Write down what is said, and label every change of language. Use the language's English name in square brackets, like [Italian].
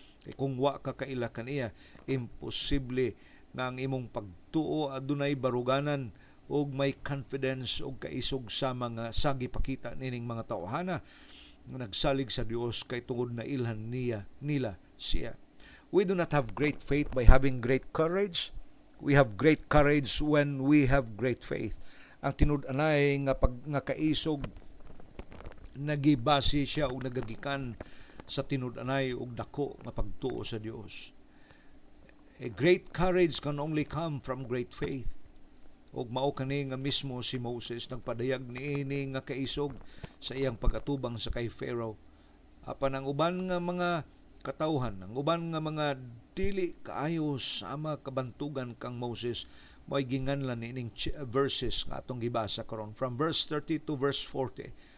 [Cebuano] Kay kung wa ka kaila kaniya, imposible nga ang imong pagtuo adunay baruganan og may confidence og kaisog sa mga sagipakita nining mga tawhana nga nagsalig sa Dios kay tungod na ilhan nila siya. [English] We do not have great faith by having great courage. We have great courage when we have great faith. [Cebuano] Ang tinud-anay nga kaisog nagibase siya o nagagikan sa tinud-anay og dako nga pagtuo sa Dios. [English] A great courage can only come from great faith. [Cebuano] Og mao kani nga mismo si Moses nagpadayag niini nga kaisog sa iyang pagatubang sa kay Pharaoh. Apan ang uban nga mga katawhan, ang uban nga mga dili kaayo sama kabantugan kang Moses, mo'y ginganlan niining verses nga atong gibasa karon [English] from verse 30 to verse 40.